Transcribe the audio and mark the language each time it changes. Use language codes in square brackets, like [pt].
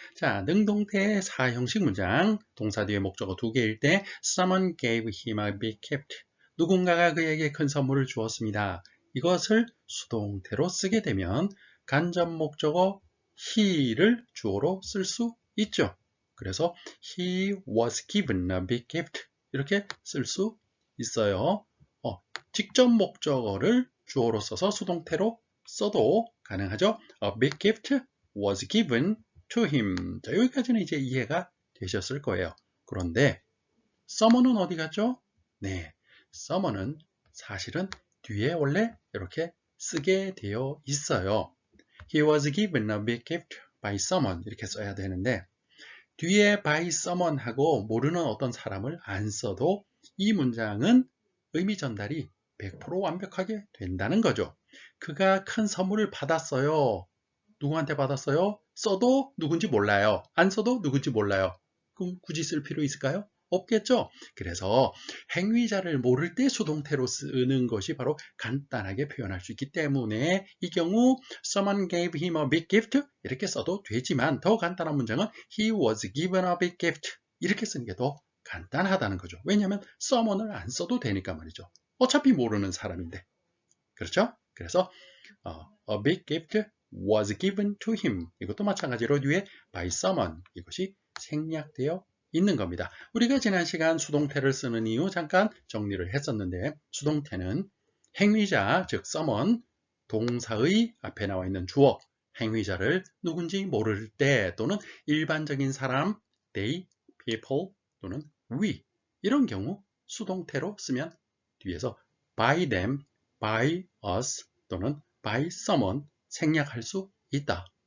[ko] 자, 능동태 사형식 문장, 동사 뒤에 목적어 두 개일 때 [en] Someone gave him a big gift. [ko] 누군가가 그에게 큰 선물을 주었습니다. 이것을 수동태로 쓰게 되면 간접 목적어 he를 주어로 쓸 수 있죠. [en] 그래서 he was given a big gift [ko] 이렇게 쓸 수 있어요. 직접 목적어를 주어로 써서 수동태로 써도 가능하죠. [en] A big gift was given to him. [ko] 자, 여기까지는 이제 이해가 되셨을 거예요. 그런데 someone은 어디 갔죠? 네, someone은 사실은 뒤에 원래 이렇게 쓰게 되어 있어요. [en] He was given a big gift by someone [ko] 이렇게 써야 되는데 뒤에 by someone 하고 모르는 어떤 사람을 안 써도 이 문장은 의미 전달이 100% 완벽하게 된다는 거죠. 그가 큰 선물을 받았어요. 누구한테 받았어요? 써도 누군지 몰라요. 안 써도 누군지 몰라요. 그럼 굳이 쓸 필요 있을까요? 없겠죠. 그래서 행위자를 모를 때 수동태로 쓰는 것이 바로 간단하게 표현할 수 있기 때문에 이 경우 [en] Someone gave him a big gift [ko] 이렇게 써도 되지만 더 간단한 문장은 [en] He was given a big gift [ko] 이렇게 쓰는 게 더 간단하다는 거죠. 왜냐하면 someone을 안 써도 되니까 말이죠. 어차피 모르는 사람인데. 그렇죠? 그래서 [en] a big gift was given to him. [ko] 이것도 마찬가지로 뒤에 [en] by someone. [ko] 이것이 생략되어 있는 겁니다. 우리가 지난 시간 수동태를 쓰는 이유 잠깐 정리를 했었는데 수동태는 행위자, 즉 someone, 동사의 앞에 나와 있는 주어, 행위자를 누군지 모를 때 또는 일반적인 사람, they, people 또는 we 이런 경우 수동태로 쓰면 뒤에서 [en] by them, by us [ko] 또는 by someone 생략할 수 있다.